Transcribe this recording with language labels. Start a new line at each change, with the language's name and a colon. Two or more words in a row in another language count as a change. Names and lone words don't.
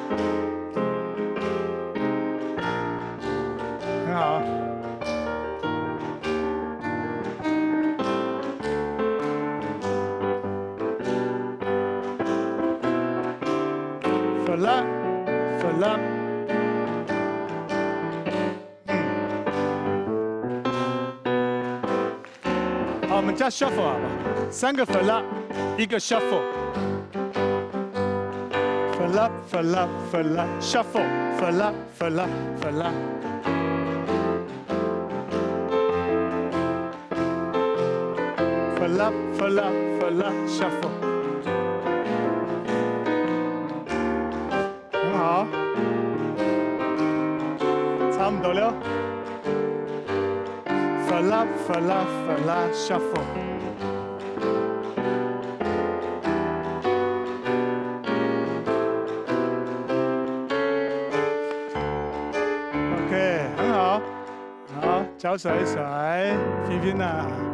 Chinese: 很好。
English: fla fla，
Chinese: 好，我们加 shuffle 好吧，3个 fla， 1个
English: shuffle。fla fla fla shuffle fla fla fla。fla fla fla shuffle。
Chinese: 很好，差不多了。
English: fla fla fla shuffle。
Chinese: OK， 很好，好，脚甩一甩，平平啊。